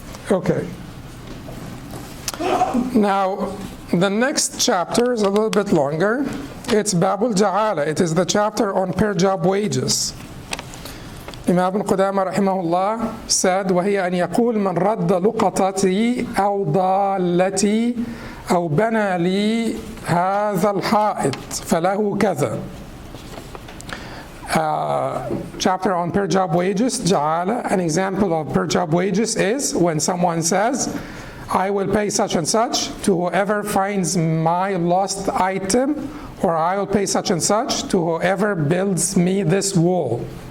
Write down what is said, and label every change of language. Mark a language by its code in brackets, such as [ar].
[en] Okay. Now, the next chapter is a little bit longer. It's Babul Jala. It is the chapter on per job wages. Imam Qudamah rahimahullah said, [ar] وهي أن يقول من رد لقطتي أو ضالتي أو بنى لي هذا الحائط فله كذا. [en] Chapter on per job wages, Jala. An example of per job wages is when someone says, I will pay such and such to whoever finds my lost item, or I will pay such and such to whoever builds me this wall.